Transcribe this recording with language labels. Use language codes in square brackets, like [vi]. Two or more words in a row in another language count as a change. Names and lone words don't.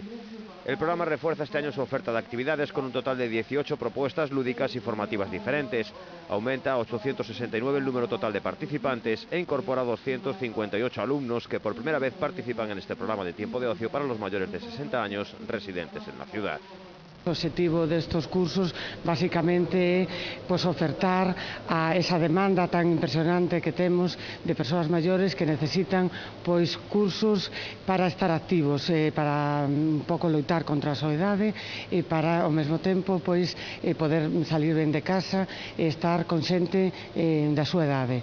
[es] El programa refuerza este año su oferta de actividades con un total de 18 propuestas lúdicas y formativas diferentes. Aumenta a 869 el número total de participantes e incorpora 258 alumnos que por primera vez participan en este programa de tiempo de ocio para los mayores de 60 años residentes en la ciudad. [gl] O objetivo destos cursos basicamente é ofertar a esa demanda tan impresionante que temos de persoas maiores que necesitan cursos para estar activos, para un pouco loitar contra a soidade e para ao mesmo tempo poder salir ben de casa e estar con xente da súa idade.